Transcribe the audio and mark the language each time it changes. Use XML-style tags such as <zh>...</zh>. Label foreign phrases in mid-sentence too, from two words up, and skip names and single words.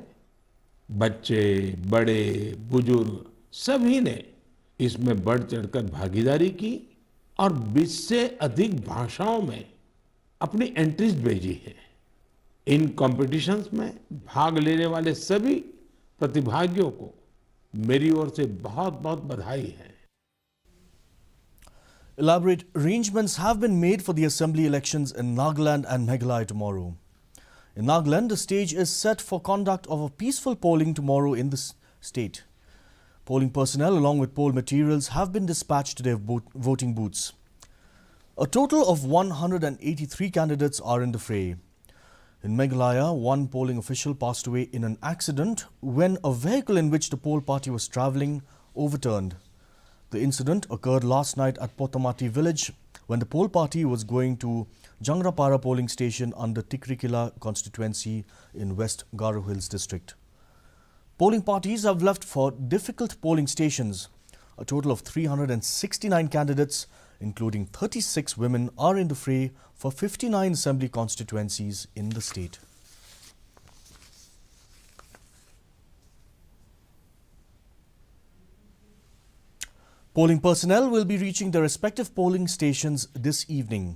<hi>बच्चे, बड़े, बुजुर्ग सभी ने इसमें बढ़ चढ़कर भागीदारी की और 20 से अधिक भाषाओं में अपनी एंट्रीज भेजी है। इन कॉम्पिटिशन्स में भाग लेने वाले सभी प्रतिभागियों को मेरी ओर से बहुत-बहुत बधाई है।</hi> <en>Elaborate arrangements have been made for the assembly elections in Nagaland and Meghalaya tomorrow. In Nagaland, the stage is set for conduct of a peaceful polling tomorrow in the state. Polling personnel along with poll materials have been dispatched to their voting booths. A total of 183 candidates are in the fray. In Meghalaya, one polling official passed away in an accident when a vehicle in which the poll party was travelling overturned. The incident occurred last night at Potamati village when the poll party was going to Jangrapara polling station under Tikrikila constituency in West Garo Hills district. Polling parties have left for difficult polling stations. A total of 369 candidates, including 36 women, are in the fray for 59 assembly constituencies in the state. Polling personnel will be reaching their respective polling stations this evening.</en>